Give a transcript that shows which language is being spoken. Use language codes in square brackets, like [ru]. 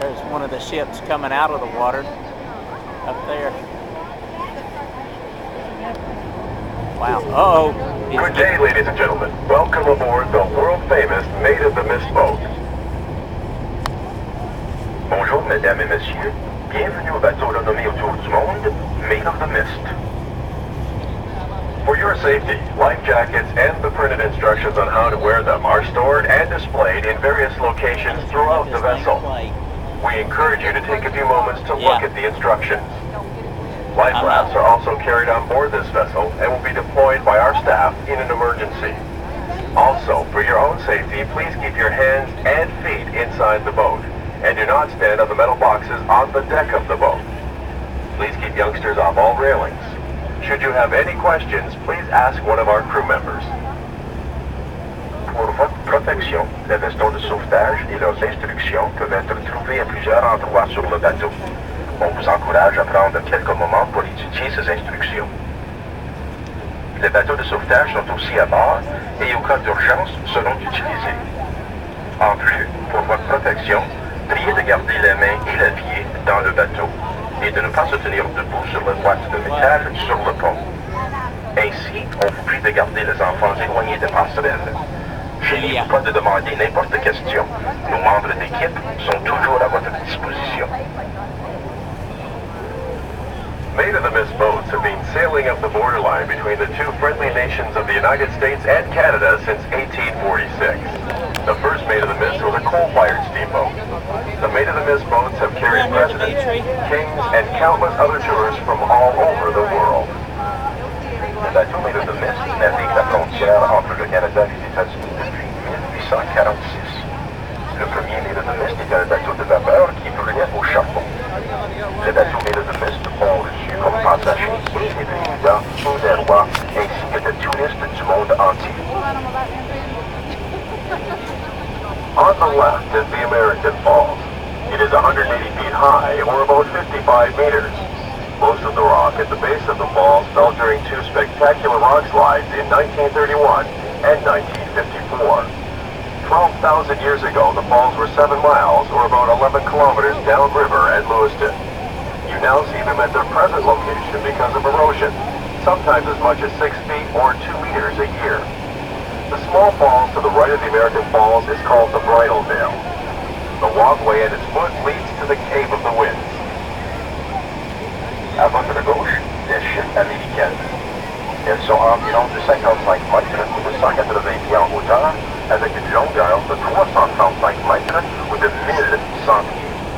[en] one of the ships coming out of the water up there. Wow. Uh-oh. Good day, ladies and gentlemen. Welcome aboard the world-famous Maid of the Mist boat. [fr] Bonjour, mesdames et messieurs. Bienvenue au bateau renommé autour du monde, Maid of the Mist. [en] For your safety, life jackets and the printed instructions on how to wear them are stored and displayed in various locations throughout the vessel. We encourage you to take a few moments to look at the instructions. Life rafts are also carried on board this vessel and will be deployed by our staff in an emergency. Also, for your own safety, please keep your hands and feet inside the boat and do not stand on the metal boxes on the deck of the boat. Please keep youngsters off all railings. Should you have any questions, please ask one of our crew members. [fr] Pour votre protection, les vestons de sauvetage et leurs instructions peuvent être trouvés à plusieurs endroits sur le bateau. On vous encourage à prendre quelques moments pour étudier ces instructions. Les bateaux de sauvetage sont aussi à bord et au cas d'urgence seront utilisés. En plus, pour votre protection, priez de garder les mains et les pieds dans le bateau et de ne pas se tenir debout sur la boîte de métal sur le pont. Ainsi, on vous prie de garder les enfants éloignés des passerelles. Gênez-vous pas de demander n'importe quelle question. Nos membres d'équipe sont toujours à votre disposition. [en] Maid of the Mist boats have been sailing up the borderline between the two friendly nations of the United States and Canada since 1846. The first Maid of the Mist was a coal-fired steamboat. The Maid of the Mist boats have carried presidents, kings, and countless other tourists from all over the world. [fr] Le bateau Maid of the Mist navigue la frontière entre le Canada et les États-Unis depuis 1846. Le premier Maid of the Mist était un bateau de vapeur qui brûlait au charbon. Les bateaux Maid of the Mist ont reçu comme passagers des présidents, des rois, ainsi que des touristes du monde entier. [en] On the left is the American Falls. It is 180 feet high, or about 55 meters. Most of the rock at the base of the falls fell during two spectacular rock slides in 1931 and 1954. 12,000 years ago, the falls were 7 miles, or about 11 kilometers downriver at Lewiston. You now see them at their present location because of erosion, sometimes as much as 6 feet or 2 meters a year. The small falls to the right of the American Falls is called the Bridal Veil. The walkway at its foot leads to the Cave of the Winds. [fr] À votre gauche, les chutes américaines. Elles sont environ de 55 mètres ou de 180 pieds en hauteur, avec une longueur de 335 mètres ou de 1100 pieds.